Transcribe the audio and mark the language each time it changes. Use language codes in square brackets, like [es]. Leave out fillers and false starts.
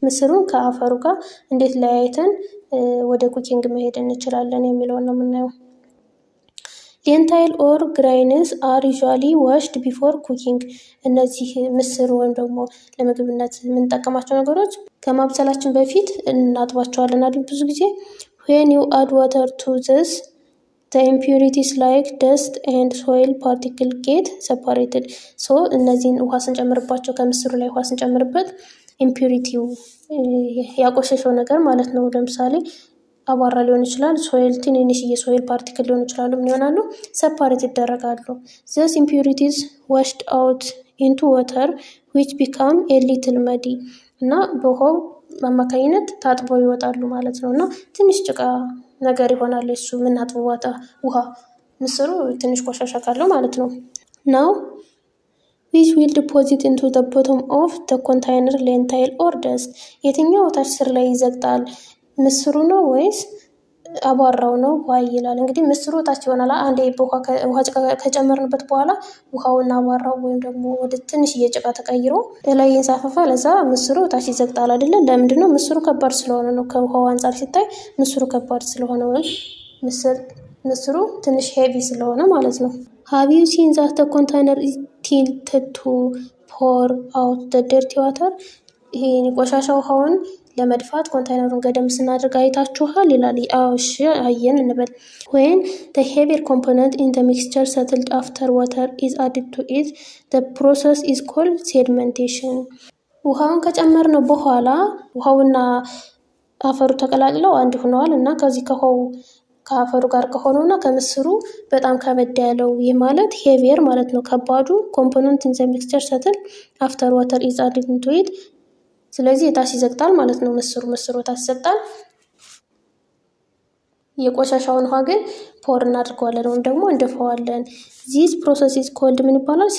[am] ምስሩን ከአፈሩ ጋር እንዴት ለያይተን ወደ ኩኪንግ መሄድ እንችላለን የሚለውን ነው የምናየው። [en] ሌንታይል ኦር ግራይንስ አር ዩዥዋሊ ዋሽድ ቢፎር ኩኪንግ። [am] እነዚህ ምስር ወይም ደግሞ ለምግብነት የምንጠቀማቸው ነገሮች ከማብሰላችን በፊት እናጥባቸዋለን አይደል? ብዙ ጊዜ [en] when you add water to this the impurities like dust and soil particle get separated. [am] so እነዚህን ውሃ ስንጨምርባቸው ከምስሩ ላይ ውሃ ስንጨምርበት ኢምፒሪቲው ያቆሸሸው ነገር ማለት ነው። ለምሳሌ አቧራ ሊሆን ይችላል፣ ሶይል ትንንሽ የሶይል ፓርቲክል ሊሆን ይችላሉ። ምን ይሆናሉ? ሰፓሬት ይደረጋሉ። [en] these impurities washed out into water which become a little muddy [am] እና በውሃው አማካኝነት ታጥበው ይወጣሉ ማለት ነው። [en] እና ትንሽ ጭቃ ነገር ይሆናል እሱ የምናጥበው ውሃ ምስሩ ትንሽ ቆሻሻ ካለው ማለት ነው። now which will deposit into the bottom of the container lentil or dust. [am] የትኛው ታች ስር ላይ ይዘግጣል? ምስሩ ነው ወይስ አቧራው ነው? ዋይ ይላል እንግዲህ ምስሩ ታች ይሆናል። አንዴ ውሃ ከጨመርንበት በኋላ ውሃውና አቧራው ወይም ደግሞ ወደ ትንሽ ጭቃ ተቀይሮ ላይ ይንሳፈፋ፣ ለዛ ምስሩ ታች ይዘግጣል አይደለ? ለምንድን ነው? ምስሩ ከባድ ስለሆነ ነው። ከውሃው አንጻር ሲታይ ምስሩ ከባድ ስለሆነ ወይም ምስሩ ትንሽ ሄቪ ስለሆነ ማለት ነው። [en] have you seen that the container is tilted to pour out the dirty water? [am] ይሄ ቆሻሻ ውሃውን ለመድፋት ኮንቴይነሩን ገደም ስናደርግ አይታችኋል ይላል። እሺ አየን እንበል። [en] when the heavier component in the mixture settled after water is added to it the process is called sedimentation. [am] ውሃውን ከጨመርነው በኋላ ውሃውና አፈሩ ተቀላቅለው አንድ ሆነዋል እና ከዚህ ከአፈሩ ጋር ከሆነውና ከምስሩ በጣም ከበድ ያለው ይህ ማለት ሄቪየር ማለት ነው። ከባዱ [en] ኮምፖነንት ኢን ዘ ሚክስቸር ሰትል አፍተር ዋተር ኢዝ አድድ ኢንቱ ኢት። [am] ስለዚህ ታች ይዘግጣል ማለት ነው። ምስሩ ታች ይዘግጣል። የቆሻሻውን ውሃ ግን ፖር እናድርገዋለን ወይም ደግሞ እንደፈዋለን። [en] ዚስ ፕሮሰስ ኢዝ ኮልድ [am] ምን ይባላል?